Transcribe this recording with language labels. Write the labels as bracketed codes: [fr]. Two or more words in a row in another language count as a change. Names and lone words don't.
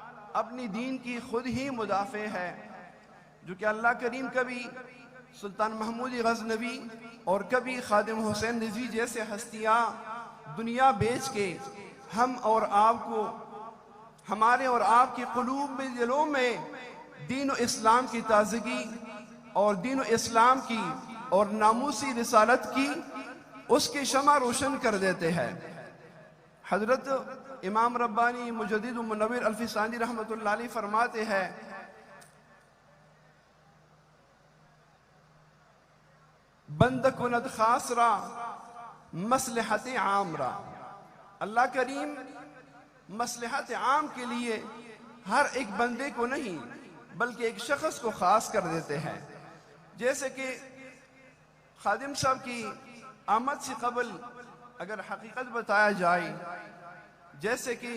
[ur] اپنی دین کی خود ہی مدافع ہے، جو کہ اللہ کریم کبھی سلطان محمود غزنوی اور کبھی خادم حسین رضوی جیسے ہستیاں دنیا بیچ کے ہم اور آپ کو، ہمارے اور آپ کے قلوب میں، دلوں میں دین و اسلام کی تازگی اور دین و اسلام کی اور ناموسی رسالت کی اس کی شمع روشن کر دیتے ہیں۔ حضرت امام ربانی مجدد و منور الفسانی [ar] رحمۃ اللہ علیہ [ur] فرماتے ہیں [fa] بند کند خاص را مصلحت عام را، [ur] اللہ کریم مصلحت عام کے لیے ہر ایک بندے کو نہیں بلکہ ایک شخص کو خاص کر دیتے ہیں۔ جیسے کہ خادم صاحب کی آمد سے قبل اگر حقیقت بتایا جائے، جیسے کہ